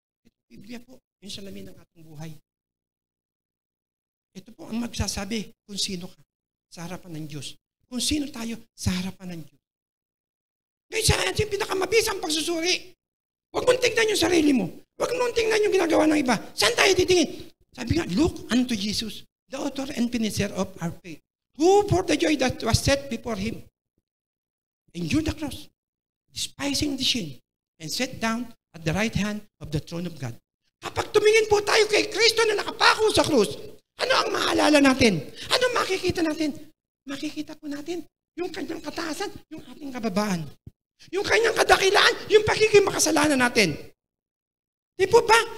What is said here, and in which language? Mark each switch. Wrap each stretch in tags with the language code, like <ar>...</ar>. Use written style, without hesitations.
<tl>Ito, Biblia po, yung salamin ng ating buhay. Ito po ang magsasabi kung sino ka sa harapan ng Diyos. Kung sino tayo sa harapan ng Diyos. Ngayon sa atin, pinakamabisang pagsusuri. Huwag mong tingnan yung sarili mo. Huwag mong tingnan yung ginagawa ng iba. Saan tayo titingin?</tl> <en>Sabi nga, look unto Jesus, the author and finisher of our faith, who for the joy that was set before him, endured the cross, despising the shame, and sat down at the right hand of the throne of God.</en> <tl>Kapag tumingin po tayo kay Kristo na nakapako sa krus, ano ang maalala natin? Ano makikita natin? Makikita po natin yung kanyang kataasan, yung ating kababaan. Yung kanyang kadakilaan, yung pagiging makasalanan natin. Di po ba?</tl>